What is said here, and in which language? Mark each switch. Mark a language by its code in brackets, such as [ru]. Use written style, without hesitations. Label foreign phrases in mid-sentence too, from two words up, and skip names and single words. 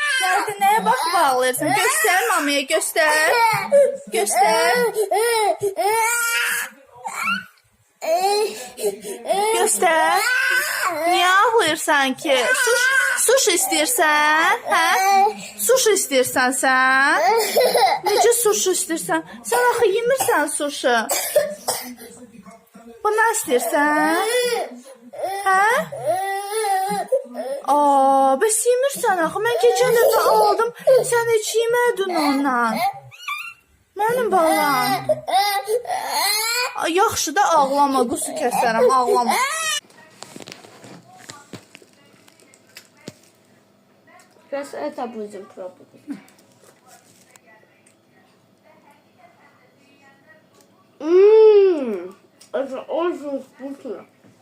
[tr] Nerede neye bakıp ağlayırsan? Göster mamaya, göster. Göster. Göster. [az] Niye ağlayırsan ki? Sushi istəyirsən? Hə? Sushi istəyirsən sən? Necə sushi istəyirsən? Sən axı yemirsən sushi. Bu nə istəyirsən? Hə? Bəs yemirsən axı. Mən keçən dəfə aldım. Sən heç yemədin ondan. Mənim balam. Yaxşı da ağlama. Qusu kəsərəm. Ağlama. [ru] Сейчас это будем пробовать. Это очень вкусно.